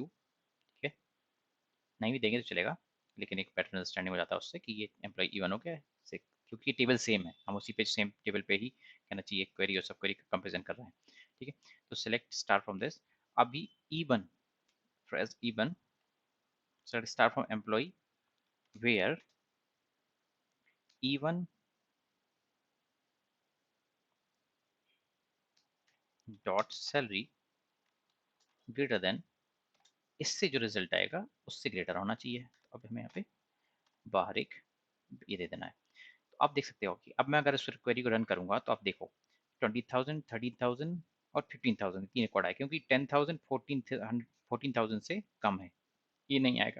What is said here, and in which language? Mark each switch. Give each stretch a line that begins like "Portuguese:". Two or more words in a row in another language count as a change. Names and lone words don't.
Hindi: ठीक है, नहीं भी देंगे तो चलेगा, लेकिन एक
English: better understanding
Hindi: हो जाता है उससे कि ये
English: employee E1
Hindi: हो गया है, क्योंकि टेबल सेम है, हम उसी पे
English: same table
Hindi: पे ही कहना चाहिए
English: query and subquery
Hindi: का कंपेरिजन कर रहे हैं। ठीक है, तो
English: select star from this,
Hindi: अभी E1,
English: press E1, select star from employee where E1 dot salary greater than,
Hindi: इससे जो रिजल्ट आएगा उससे ग्रेटर होना चाहिए। तो अब हमें यहाँ पे बाहर एक ये दे देना है। तो आप देख सकते हो कि अब मैं अगर इस क्वेरी को रन करूंगा तो आप देखो 20,000, 13,000 और 15,000 तीन रिकॉर्ड आए, क्योंकि 10,000 14,000 से कम है, ये नहीं आएगा।